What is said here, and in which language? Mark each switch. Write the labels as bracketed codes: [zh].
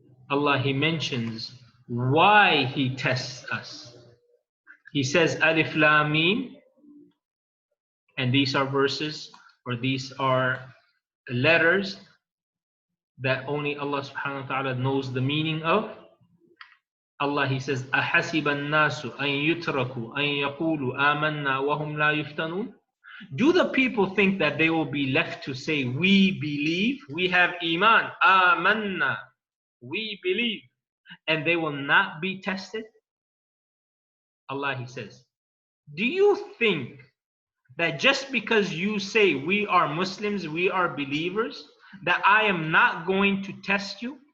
[en] Allah, He mentions why He tests us. He says, Alif Lam Mim, and these are verses, or these are letters that only Allah subhanahu wa ta'ala knows the meaning of. Allah, He says, [ar] أَحَسِبَ النَّاسُ أَن يُتْرَكُوا أَن يَقُولُوا آمَنَّا وَهُمْ لَا يُفْتَنُونَ. [en] Do the people think that they will be left to say, we believe, we have iman, amanna, we believe, and they will not be tested? Allah, He says, do you think that just because you say we are Muslims, we are believers, that I am not going to test you?